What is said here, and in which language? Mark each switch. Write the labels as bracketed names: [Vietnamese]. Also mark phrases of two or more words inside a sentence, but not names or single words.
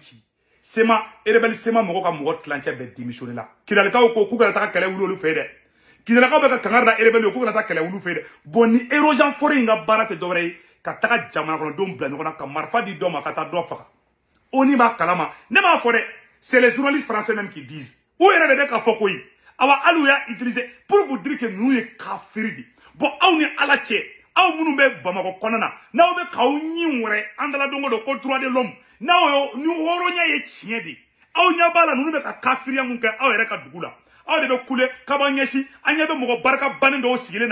[Bambara] ci sema rebelle sema mɔgɔ ka mɔgɔ tilancɛ bɛɛ démissionné la kidalikaw ko k'u kana taa kɛlɛ wuli olu fɛ dɛ kidalikaw bɛ ka kangari da rebelle k'u kana taa kɛlɛ wuli fɛ dɛ bon ni Rogenfort in ka baara tɛ dɔwɛrɛ ye ka taga jamana kɔnɔdenw bila ɲɔgɔn na ka marifa di dɔ ma ka taa dɔ faga oni b'a kalama ne m'a fɔ dɛ [French] c'est les journalistes français même qui disent [Bambara] u yɛrɛ de bɛ ka fɔ koyi awa hali u y'a utiliser [French] pour vous dire que [Bambara] ninnu ye kafiri de bon aw ni ala cɛ aw minnu bɛ Bamakɔ kɔnɔ na n'aw bɛ k'aw ɲin wɛrɛ an dala don o don ko droit [French] de l'homme [Bambara] n'aw ni hɔrɔnya ye tiɲɛ de aw ɲɛ b'a la ninnu bɛ ka kafiriya mun kɛ aw yɛrɛ ka dugu la aw de bɛ kule kaba ɲɛsin an ɲɛ bɛ mɔgɔ barika bannen dɔw sigilen